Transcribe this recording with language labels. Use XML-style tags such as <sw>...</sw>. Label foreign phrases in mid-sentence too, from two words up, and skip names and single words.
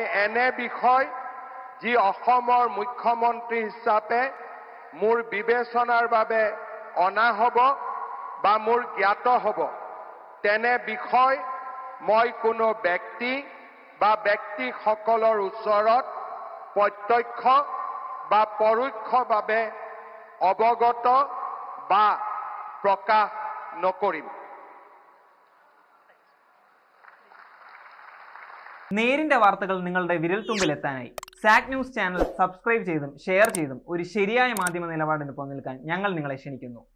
<as>এনে বিষয় যি অসমৰ মুখ্যমন্ত্ৰী হিচাপে মোৰ বিবেচনাৰ বাবে অনা হ'ব বা মোৰ জ্ঞাত হ'ব তেনে বিষয় মই কোনো ব্যক্তি বা ব্যক্তিসকলৰ ওচৰত প্ৰত্যক্ষ বা পৰোক্ষভাৱে অৱগত বা প্ৰকাশ নকৰিম।</as> <ml>നേരിന്റെ വാർത്തകൾ നിങ്ങളുടെ വിരൽത്തുമ്പിലെത്താനായി സാക് ന്യൂസ് ചാനൽ സബ്സ്ക്രൈബ് ചെയ്തും ഷെയർ ചെയ്തും ഒരു ശരിയായ മാധ്യമ നിലപാടിനൊപ്പം നിൽക്കാൻ ഞങ്ങൾ നിങ്ങളെ ക്ഷണിക്കുന്നു.</ml>